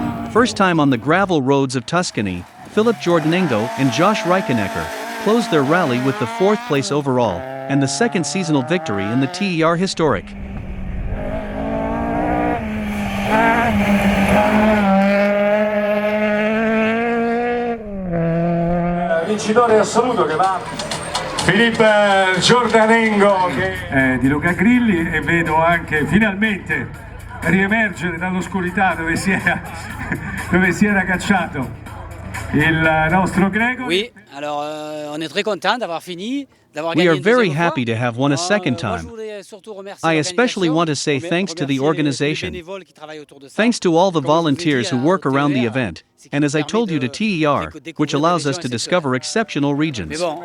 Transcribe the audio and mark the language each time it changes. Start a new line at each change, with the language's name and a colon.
English: First time on the gravel roads of Tuscany, Philip Jordanengo and Josh Reichenegger closed their rally with the 4th place overall, and the second seasonal victory in the TER Historic.
Italian: Vincitore assoluto che va Philippe Jordanengo di Luca Grilli, e vedo anche finalmente riemergere dall'oscurità dove si era cacciato il nostro Greco.
French: Oui, alors on est très content d'avoir fini.
English: We are very happy to have won a second time. I especially want to say thanks to the organization. Thanks to all the volunteers who work around the event, and as I told you, to TER, which allows us to discover exceptional regions.